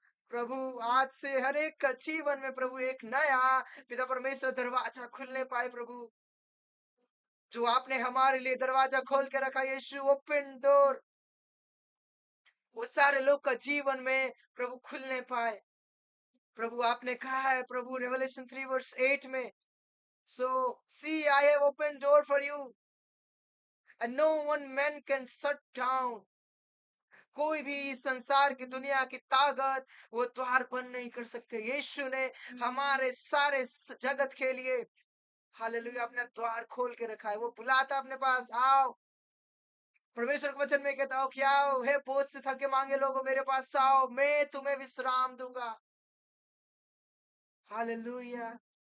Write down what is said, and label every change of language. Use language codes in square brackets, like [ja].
[hi] प्रभु, आज से हर एक का जीवन में प्रभु एक नया पिता परमेश्वर दरवाजा खुलने पाए प्रभु। जो आपने हमारे लिए दरवाजा खोल के रखा यीशु, [en] open door, [hi] वो सारे लोग का जीवन में प्रभु खुलने पाए प्रभु। आपने कहा है प्रभु रेवलेशन 3 वर्स 8 में, [en] So see, I have opened door for you, and no one man can shut down. [hi] कोई भी इस संसार की दुनिया की ताकत वो द्वार बंद नहीं कर सकते। यीशु ने हमारे सारे जगत के लिए हालेलुया अपना द्वार खोल के रखा है। वो बुलाता अपने पास, आओ। परमेश्वर के वचन में कहता हो कि आओ, हे बोझ से थके मांगे लोगों, मेरे पास आओ, मैं तुम्हें विश्राम दूंगा। हालेलुया।